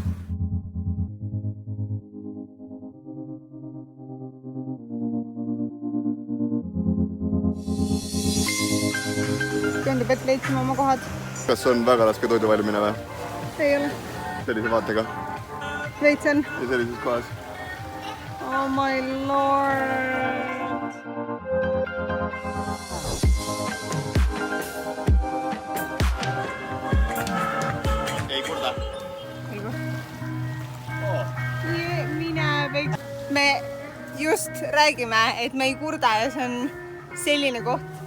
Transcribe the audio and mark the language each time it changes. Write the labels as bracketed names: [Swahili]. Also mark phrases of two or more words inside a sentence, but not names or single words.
[Estonian] Tundub, et leidsime oma kohad. Kas on väga raske toidu valimine või? Ei ole. Sellise vaatega? Veits on. Ja sellises kohas? [English] Oh my lord. [Estonian] Ei kurda? Ei kurda. Mine veits. Me just räägime, et me ei kurda ja see on selline koht.